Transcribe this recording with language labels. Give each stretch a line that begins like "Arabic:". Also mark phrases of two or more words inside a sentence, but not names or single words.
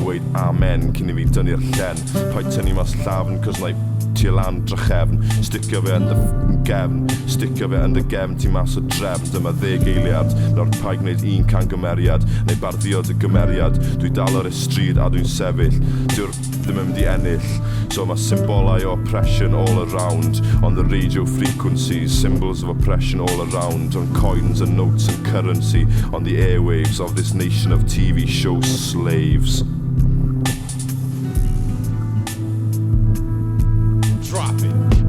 Welsh: weid amen cyn i fi dynnu'r llen, paid tynnu mas llafn, cos na i ti lan drachefn, sticio fe yn dy gefn, sticio fe yn dy gefn ti mas o drefn, dyma 10 eiliad, nawr paid gwneud un can gymeriad, neu barddio dy gymeriad, dwi dal ar y stryd a dwi'n sefyll, dwi'n ddim yn mynd i ennill, so mae symbolau o oppression
English: all around, on the radio frequencies, symbols of oppression all around, on coins and notes and currency, on the airwaves of this nation of TV show slaves. Drop it.